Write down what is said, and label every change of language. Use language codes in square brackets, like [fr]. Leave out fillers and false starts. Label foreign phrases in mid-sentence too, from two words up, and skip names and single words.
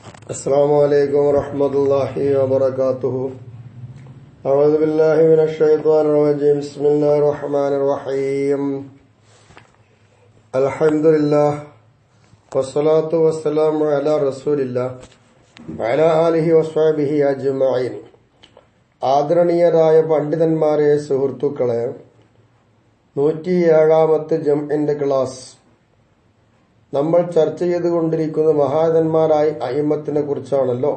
[ar] السلام عليكم ورحمة الله وبركاته. أعوذ بالله من الشيطان الرجيم. بسم الله الرحمن الرحيم. الحمد لله والصلاة والسلام على رسول الله وعلى آله وصحبه أجمعين. [ml] ആദരണീയരായ പണ്ഡിതന്മാരെ, സുഹൃത്തുക്കളെ, 107ാമത്തെ ജംഇന്റെ ക്ലാസ് നമ്മൾ ചർച്ച ചെയ്തുകൊണ്ടിരിക്കുന്ന മഹാരഥന്മാരായ അയിമ്മത്തിനെ കുറിച്ചാണല്ലോ.